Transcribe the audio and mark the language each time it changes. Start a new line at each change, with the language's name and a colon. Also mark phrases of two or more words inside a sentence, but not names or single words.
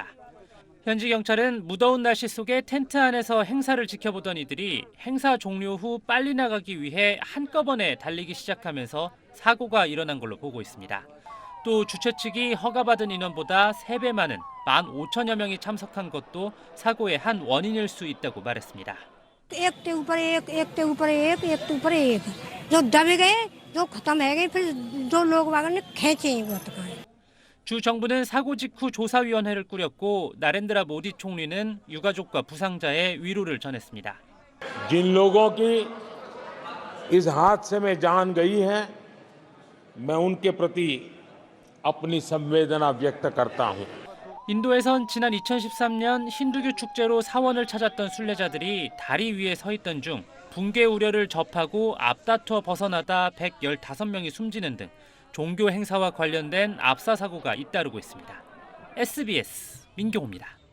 Korean: 현지 경찰은 무더운 날씨 속에 텐트 안에서 행사를 지켜보던 이들이 행사 종료 후 빨리 나가기 위해 한꺼번에 달리기 시작하면서 사고가 일어난 걸로 보고 있습니다. 또 주최 측이 허가받은 인원보다 3배 많은 15,000여 명이 참석한 것도 사고의 한 원인일 수 있다고 말했습니다.
Hindi: एक के ऊपर एक के ऊपर एक जो दबे गए जो खत्म हो गए फिर दो लोग वागन ने खींचे।
Korean: 주 정부는 사고 직후 조사위원회를 꾸렸고 나렌드라 모디 총리는 유가족과 부상자의 위로를 전했습니다.
Hindi: जिन लोगों की इस हादसे में जान गई है, मैं उनके प्रति अपनी संवेदना व्यक्त करता हूं.
Korean: 인도에선 지난 2013년 힌두교 축제로 사원을 찾았던 순례자들이 다리 위에 서 있던 중 붕괴 우려를 접하고 앞다투어 벗어나다 115명이 숨지는 등 종교 행사와 관련된 압사 사고가 잇따르고 있습니다. SBS 민경호입니다.